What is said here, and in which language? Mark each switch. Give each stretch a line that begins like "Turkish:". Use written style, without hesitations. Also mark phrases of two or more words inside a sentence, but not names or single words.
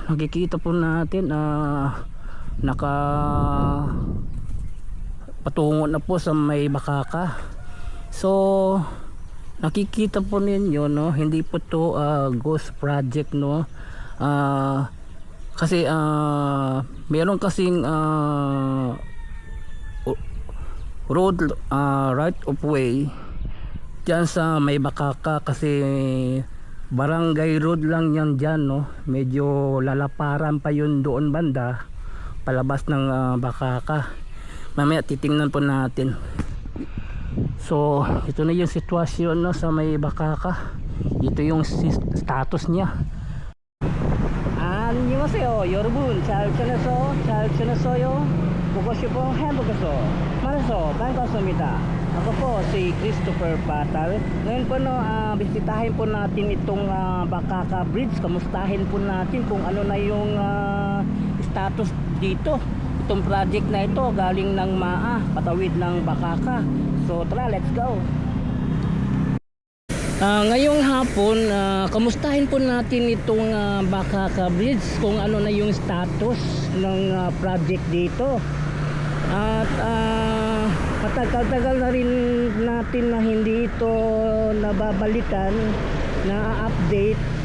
Filipino: Nakikita po natin naka patungo na po sa may Bakaka. So nakikita po ninyo, no? Hindi po to ghost project, no? Kasi meron kasing
English: road right of way
Filipino: dyan sa may Bakaka, kasi barangay road lang yan dyan, no? Medyo lalaparan pa yun doon banda palabas ng Bakaka. Mamaya titingnan po natin. So ito na yung sitwasyon, no, sa may Bakaka. Ito yung status niya.
Korean: 안녕하세요 여러분, 잘 지냈어요? 보고 싶은 행복해서 만나서 반갑습니다.
Filipino: Ako po si Christopher Patal. Ngayon po, no, bisitahin po natin itong Bakaka Bridge. Kamustahin po natin kung ano na yung status dito. Itong project na ito galing ng MAA, patawid ng Bakaka. So tara,
English: let's go.
Filipino: Ngayong hapon, kamustahin po natin itong Bakaka Bridge, kung ano na yung status ng project dito. At matagal-tagal na rin natin na hindi ito nababalikan, na-update.